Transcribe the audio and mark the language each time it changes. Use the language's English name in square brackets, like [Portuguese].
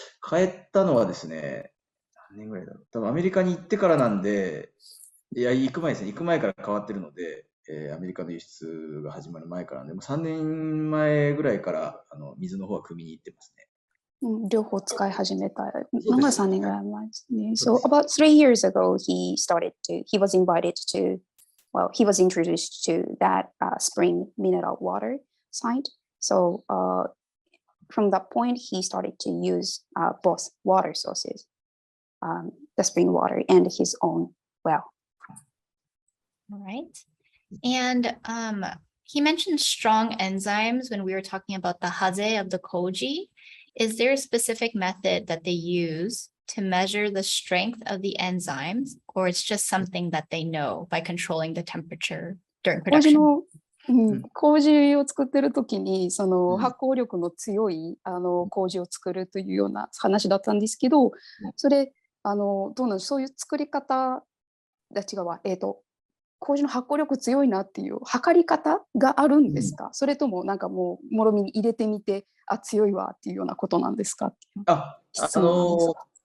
[Japanese] 変えたのはですね、何年ぐらいだろう。多分アメリカに行ってからなんで、いや、行く前ですね。行く前から変わってるので、アメリカの輸出が始まる前からなんで、もう3年前ぐらいから水の方は汲みに行ってますね。両方使い始めたのが3年ぐらい前ですね。 [English] So about 3 years ago, he was invited to, well, he was introduced to that spring mineral water site. So from that point, he started to use both water sources, the spring water and his own well. All right. And he mentioned strong enzymes when we were talking about the haze of the koji. Is there a specific method that they use to measure the strength of the enzymes, or it's just something that they know by controlling the temperature during [Japanese] 麹 [English] production? [Japanese] の、麹を作ってる時にその発酵力の強い麹を作るというような話だったんですけど、それどうなんです、そういう作り方違うわ、麹の発酵力強いなっていう測り方があるんですか、それともなんかもうもろみに入れてみて強いわっていうようなことなんですかっていう質問なんですが。